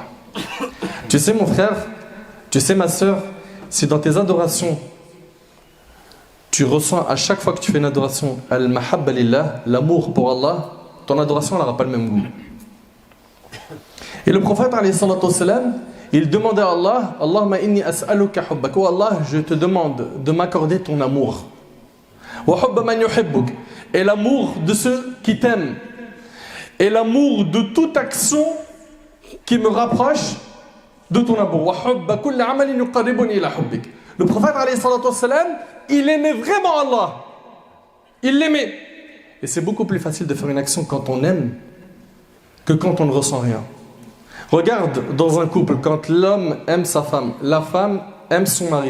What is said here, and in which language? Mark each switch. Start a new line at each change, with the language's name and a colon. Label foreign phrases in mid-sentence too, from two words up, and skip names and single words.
French: Tu sais mon frère, tu sais ma soeur, si dans tes adorations, tu ressens à chaque fois que tu fais une adoration
Arabic: المحبة لله,
French: l'amour pour Allah, ton adoration n'aura pas le même goût. Et le prophète
Arabic: عليه الصلاة والسلام,
French: il demandait à Allah:
Arabic: اللهم إني أسألك حبك.
French: Oh Allah, je te demande de m'accorder ton amour.
Arabic: وحب من يحبك.
French: Et l'amour de ceux qui t'aiment. Et l'amour de toute action qui me rapproche de ton amour.
Arabic: وحب كل عمل يقربني إلى حبك.
French: Le prophète
Arabic: عليه الصلاة والسلام,
French: il aimait vraiment Allah. Il l'aimait. Et c'est beaucoup plus facile de faire une action quand on aime que quand on ne ressent rien. Regarde dans un couple, quand l'homme aime sa femme, la femme aime son mari.